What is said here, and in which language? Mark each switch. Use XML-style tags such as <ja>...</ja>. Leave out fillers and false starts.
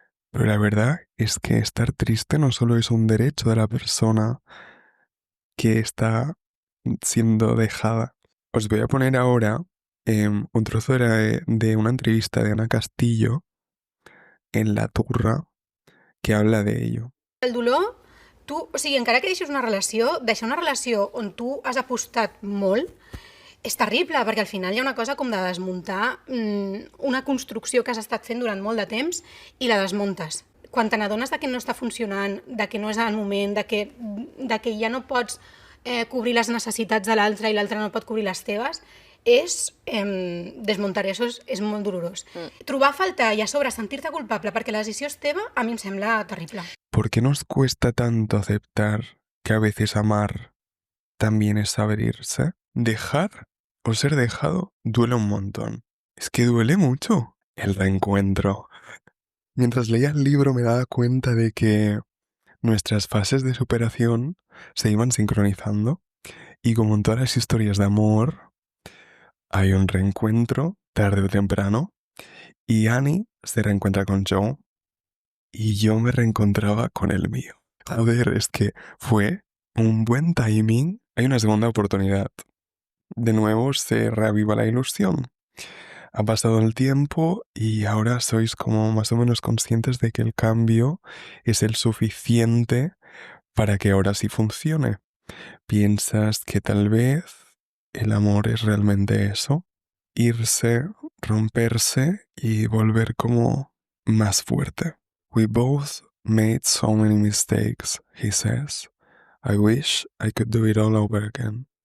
<es>Pero la verdad es que estar triste no solo es un derecho de la persona que está siendo dejada. Os voy a poner ahora un trozo de una entrevista de Ana Castillo en La Turra que habla de ello.</es> <ca>El dolor, tu, o sigui, encara que deixis deixar una relació on tu has apostat molt, és terrible, perquè al final hi ha una cosa com de desmuntar una construcció que has estat fent durant molt de temps i la desmuntes. Quan te n'adones de que no està funcionant, de que no és el moment, de que ja no pots cobrir les necessitats de l'altre i l'altre no pot cobrir les teves, és desmuntar, això és molt dolorós. Trobar a faltar i a sobre sentir-te culpable perquè la decisió és teva, a mi em sembla terrible.</ca> <es>¿Por qué nos cuesta tanto aceptar que a veces amar también es saber irse? Dejar o ser dejado duele un montón. Es que duele mucho el reencuentro. Mientras leía el libro me daba cuenta de que nuestras fases de superación se iban sincronizando y como en todas las historias de amor, hay un reencuentro tarde o temprano y Annie se reencuentra con Joe y yo me reencontraba con el mío. A ver, es que fue un buen timing. Hay una segunda oportunidad. De nuevo se reaviva la ilusión. Ha pasado el tiempo y ahora sois como más o menos conscientes de que el cambio es el suficiente para que ahora sí funcione. Piensas que tal vez el amor es realmente eso, irse, romperse y volver como más fuerte.</es> <en>We both made so many mistakes, he says. I wish I could do it all over again.</en>